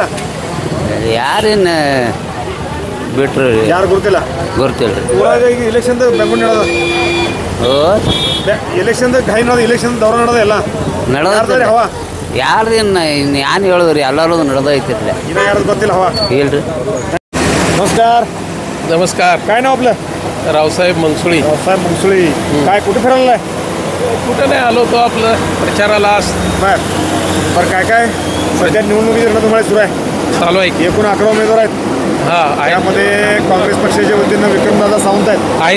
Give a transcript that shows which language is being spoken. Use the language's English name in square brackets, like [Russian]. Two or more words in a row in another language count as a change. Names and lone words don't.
[Kannada] ಯಾರೇನು ಬಿಟ್ರಿ ಯಾರು ಗೊತ್ತಿಲ್ರಿ ಊರಾಗ ಈಗ ಇಲೆಕ್ಷನ್ ಬೆಂಗಳೂರು ನಡೆದ ಎಲೆಕ್ಷನ್ ಇಲೆಕ್ಷನ್ ದೌರ ನಡೆದ ಎಲ್ಲ ನಡೆದ ಹವಾ ಯಾರ್ದು ಏನು ಹೇಳಿದ್ರಿ ಎಲ್ಲರೂ ನಡೆದೈತಿರ್ಲಿ ಇನ್ನ ಯಾರ್ದು ಗೊತ್ತಿಲ್ಲ ಹವಾ ಹೇಳ್ರಿ [Marathi] नमस्कार काय नाव आपलं रावसाहेब मनसुळी काय कुठे फिरायला कुठं नाही आलो तो आपलं प्रचाराला बरं काय सध्या निवडणुकीची रणधुमाळी सुरू आहे चालू आहे एकूण 11 उमेदवार आहेत यामध्ये काँग्रेस पक्षाच्या वतीनं विक्रमदादा सावंत आहेत